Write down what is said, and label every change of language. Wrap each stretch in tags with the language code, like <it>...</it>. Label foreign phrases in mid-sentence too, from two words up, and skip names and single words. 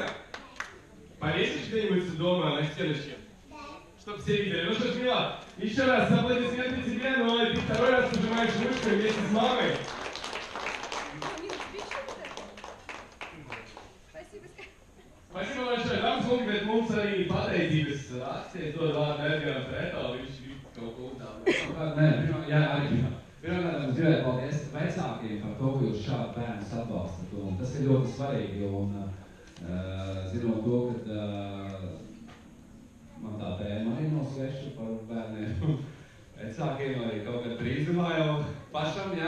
<ru>Повесишь где-нибудь дома на стеночке? Да. Чтоб все видели. Ну что ж, Мила, еще раз аплодисменты тебе, но ты второй раз нажимаешь ручку вместе с мамой. Спасибо большое.</ru> <lv>Dāmas un kungi, bet mums arī pateicības akcijas dod vārdu Edgaram Preto, viņš kaut ko uzdāvā. Nē, jā, arī pirmkārt, es gribēju paldies vecākiem par to, ka jūs šādu bērnus atbalstat. Un tas ir ļoti svarīgi. Un, zinot to, ka man tā tēma arī nav sveša par bērniem vecākiem, arī kaut kad brīzumā jau pašam, jā.</lv>